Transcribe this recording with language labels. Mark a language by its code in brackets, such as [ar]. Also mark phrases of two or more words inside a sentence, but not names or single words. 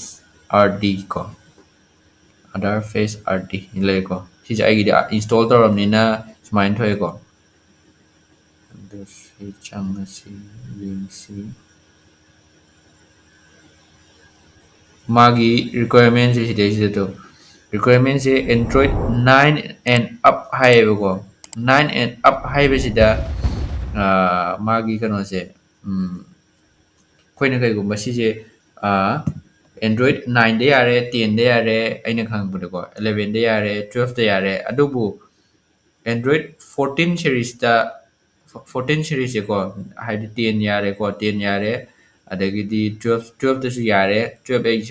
[mni] RD ꯀꯣ AadharFace RD ꯂꯩꯀꯣ ꯁꯤꯁꯦ ꯑꯩꯒꯤꯗꯤ ꯏꯟꯁꯇꯣꯜ ꯇꯧꯔꯕꯅꯤꯅ ꯁꯨꯃꯥꯏꯅ ꯊꯣꯛꯑꯦꯀꯣ ꯑꯗꯨ ꯁꯤ ꯆꯪꯉꯁꯤ ꯌꯦꯡꯁꯤ ꯃꯥꯒꯤ ꯔꯤꯀ꯭ꯋꯥꯏꯔꯃꯦꯟꯁꯦ ꯁꯤꯗꯩꯁꯤꯗ ꯇꯣ ꯔꯤꯀ꯭ꯋꯥꯏꯔꯃꯦꯟꯁꯦ ꯑꯦꯟꯗ꯭ꯔꯣꯏꯗ [en] 9 and up [mni] ꯍꯥꯏꯌꯦꯕꯀꯣ [en] 9 and up [mni] ꯍꯥꯏꯕꯁꯤꯗ ꯃꯥꯒꯤ ꯀꯩꯅꯣꯁꯦ ꯑꯩꯈꯣꯏꯅ ꯀꯩꯒꯨꯝꯕ ꯁꯤꯁꯦ ꯑꯦꯟꯗ꯭ꯔꯣꯏꯗ 9ꯗ ꯌꯥꯔꯦ 10ꯗ ꯌꯥꯔꯦ ꯑꯩꯅ ꯈꯪꯕꯗꯀꯣ 11ꯗ ꯌꯥꯔꯦ 12ꯗ ꯌꯥꯔꯦ ꯑꯗꯨꯕꯨ ꯑꯦꯟꯗ꯭ꯔꯣꯏꯗ 14 ꯁꯦꯔꯤꯁꯁꯦꯀꯣ ꯍꯥꯏꯗꯤ 10 ꯌꯥꯔꯦꯀꯣ 10 ꯌꯥꯔꯦ ꯑꯗꯒꯤꯗꯤ 12ꯇꯁꯨ ꯌꯥꯔꯦ 12 ꯑꯩ